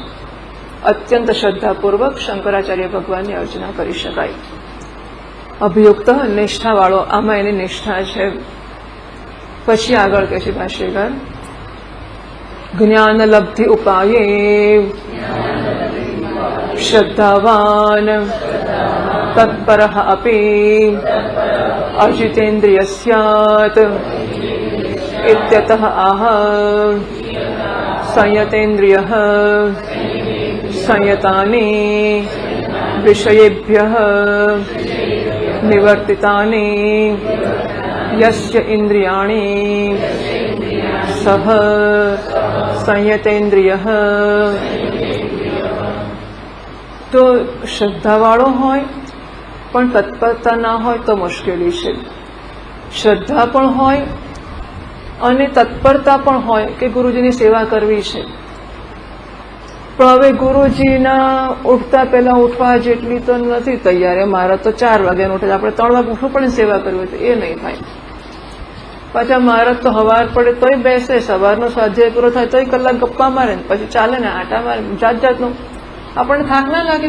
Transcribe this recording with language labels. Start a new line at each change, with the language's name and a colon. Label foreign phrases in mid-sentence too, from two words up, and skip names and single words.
Gujarati: અત્યંત શ્રદ્ધાપૂર્વક શંકરાચાર્ય ભગવાનની અર્ચના કરી શકાય. અભિયુક્ત, નિષ્ઠાવાળો, આમાં એની નિષ્ઠા છે. પછી આગળ કહે છે ભાષ્યકાર, જ્ઞાન લબ્ધિ ઉપાયે શ્રદ્ધાવાન
Sanskrit: तत्परः अपि अजितेन्द्रियः स्यात् इत्यतः आह संयतेन्द्रियः संयतानि विषयेभ्यः निवर्तितानि यस्य इंद्रियाणि सह संयतेन्द्रियः।
Gujarati: તો શ્રદ્ધાવાળો હોય પણ તત્પરતા ના હોય તો મુશ્કેલી છે। શ્રદ્ધા પણ હોય અને તત્પરતા પણ હોય કે ગુરુજીની સેવા કરવી છે, પણ હવે ગુરુજીના ઉઠતા પહેલા ઉઠવા જેટલી તો નથી તૈયારી। મારા તો 4 વાગ્યાનું ઉઠે, આપણે 3 વાગે ઉઠવું પડે સેવા કરવી હોય તો એ નહીં થાય। પાછા મારા તો હવાર પડે તોય બેસે, સવારનો સ્વાધ્યાય પૂરો થાય તોય કલાક ગપ્પા મારે, પછી ચાલે ને આટા મારે, જાત જાતનું આપણને થાક ના લાગે।